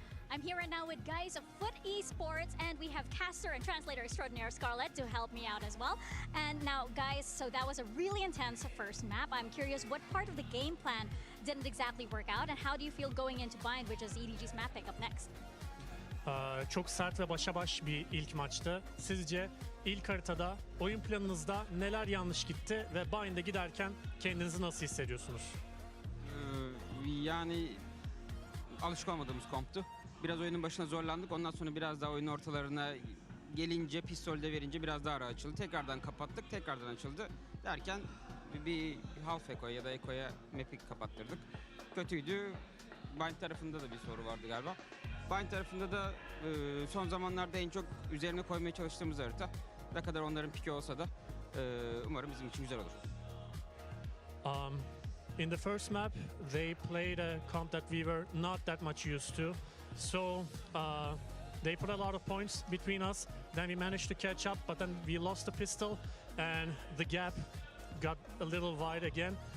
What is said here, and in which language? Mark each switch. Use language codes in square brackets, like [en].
[en] I'm here right now with guys of Foot Esports, and we have caster and translator extraordinaire Scarlett to help me out as well. And now, guys, so that was a really intense first map. I'm curious what part of the game plan didn't exactly work out, and how do you feel going into Bind, which is EDG's map pick up next? [tr] Çok sert ve başa baş bir ilk maçtı. Sizce ilk haritada oyun planınızda neler yanlış gitti ve Bind'e giderken kendinizi nasıl hissediyorsunuz? Yani alışık olmadığımız komptu. Biraz oyunun başına zorlandık. Ondan sonra biraz daha oyun ortalarına gelince, pistolde verince biraz daha rahat açıldı. Tekrardan kapattık, tekrardan açıldı. Derken bir half echo'ya ya da echo'ya map'i kapattırdık. Kötüydü. Bind tarafında da bir soru vardı galiba. Bind tarafında da son zamanlarda en çok üzerine koymaya çalıştığımız harita. Ne kadar onların piki olsa da umarım bizim için güzel olur. [en] In the first map, they played a comp that we were not that much used to. So they put a lot of points between us. Then we managed to catch up, but then we lost the pistol and the gap got a little wide again.